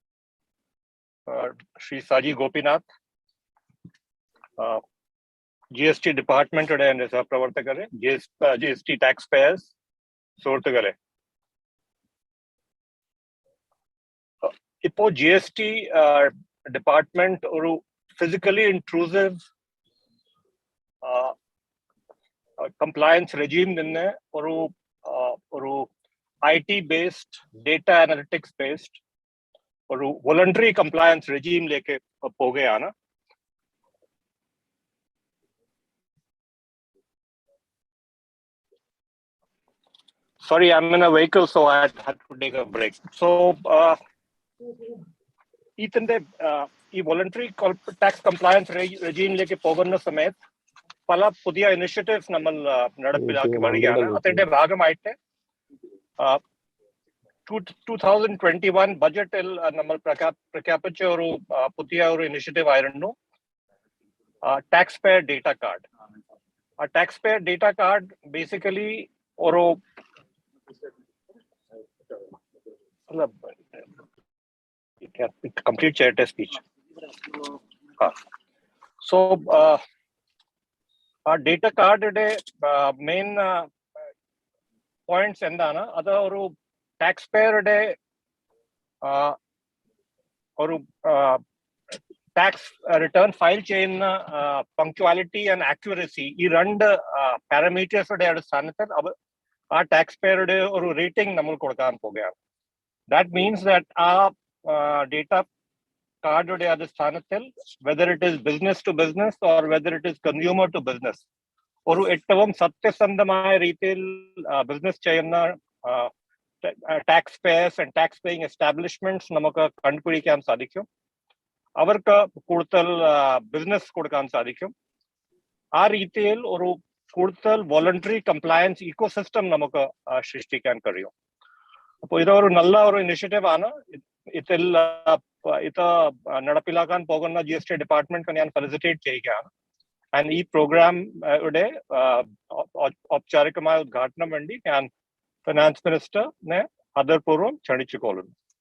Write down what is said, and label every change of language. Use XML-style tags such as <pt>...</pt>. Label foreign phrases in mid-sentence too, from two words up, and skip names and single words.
<ml>ശ്രീ സാജി ഗോപിനാഥ്, GST ഡിപ്പാർട്ട്മെന്റിന്റെ എൻ്റെ സഹപ്രവർത്തകരെ, GST</ml> <en>tax payers</en> <ml>സുഹൃത്തുക്കളെ, ഇപ്പോൾ GST ഡിപ്പാർട്ട്മെന്റ് ഒരു</ml> <en>physically intrusive compliance regime</en> <ml>നിന്ന് ഒരു</ml> <en>IT based data analytics based</en> <ml>ഒരു</ml> <en>voluntary compliance</en> <ml>റെജീമിലേക്ക് പോവുകയാണ്.</ml> <en>Sorry, I'm in a vehicle, so I had to take a break. So,</en> <ml>ഈ</ml> <en>voluntary tax compliance</en> <ml>റെജീമിലേക്ക് പോകുന്ന സമയത്ത് പല പുതിയ ഇനിഷ്യേറ്റീവ്സ് നമ്മൾ നടപ്പിലാക്കി വരികയാണ്. അതിന്റെ ഭാഗമായിട്ട് 2021 ബഡ്ജറ്റിൽ നമ്മൾ പ്രഖ്യാപിച്ച ഒരു പുതിയ ഒരു ഇനിഷ്യേറ്റീവ് ആയിരുന്നു</ml> <en>tax payer data card.</en> <ml>ആ</ml> <en>tax payer data card basically</en> <ml>ഒരു</ml> <en>complete chair speech. So our data card main points</en> <ml>എന്താണ് അത് ഒരു taxpayer ഒരു</ml> <en>tax return file</en> <ml>cheyunna</ml> <en>punctuality and accuracy</en> <ml>ഈ രണ്ടു parameters ഓടെ അടിസ്ഥാനത്തിൽ ആ taxpayer ഒരു rating നമ്മൾ കൊടുക്കാൻ പോവുകയാണ്.</ml> <en>That means that data card adistanathil, whether it is business to business or whether it is consumer to business,</en> <ml>ഒരു ഏറ്റവും സത്യസന്ധമായ രീതിയിൽ business ചെയ്യുന്ന</ml> <en>taxpayers and tax paying establishments</en> <ml>നമുക്ക് കണ്ടുപിടിക്കാൻ സാധിക്കും. അവർക്ക് കൂടുതൽ business കൊടുക്കാൻ സാധിക്കും. ആ രീതിയിൽ ഒരു കൂടുതൽ</ml> <en>voluntary compliance ecosystem</en> <ml>നമുക്ക് സൃഷ്ടിക്കാൻ കഴിയും. അപ്പോൾ ഇതൊരു നല്ല ഒരു ഇനിഷ്യേറ്റീവ് ആണ്. ഇതിൽ ഇത് നടപ്പിലാക്കാൻ പോകുന്ന GST ഡിപ്പാർട്ട്മെന്റ് ഞാൻ ഫെലിസിറ്റേറ്റ് ചെയ്യുകയാണ്. ആൻഡ് ഈ പ്രോഗ്രാം യുടെ ഔപചാരികമായ ഉദ്ഘാടനം വേണ്ടി ഞാൻ</ml> <en>finance ministerine</en> <ml>ആദരപൂർവ്വം ക്ഷണിച്ചുകൊള്ളുന്നു.</ml>